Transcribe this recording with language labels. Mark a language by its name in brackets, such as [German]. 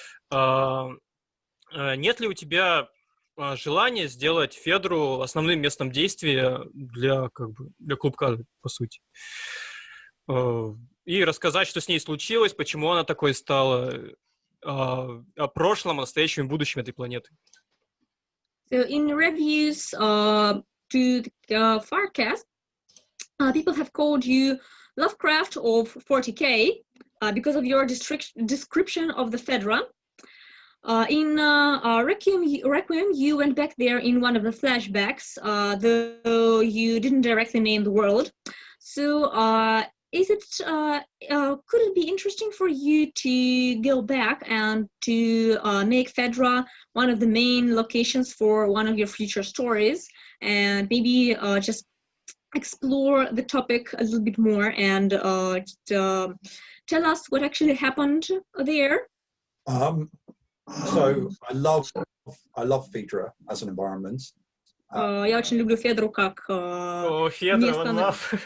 [Russian] Нет ли у тебя желания сделать Федру основным местом действия для клубка, по сути? И рассказать, что с ней случилось, почему она такой стала, о прошлом, настоящем и будущем этой планеты. [English] So in reviews to the Farcast, people have called you Lovecraft of 40K because of your description of the Fedra. In Requiem, you went back there in one of the flashbacks, though you didn't directly name the world. So could it be interesting for you to go back and to make Fedra one of the main locations for one of your future stories, and maybe just explore the topic a little bit more and tell us what actually happened there? So I love Fedra as an environment. [Russian] Я очень люблю Федру как место.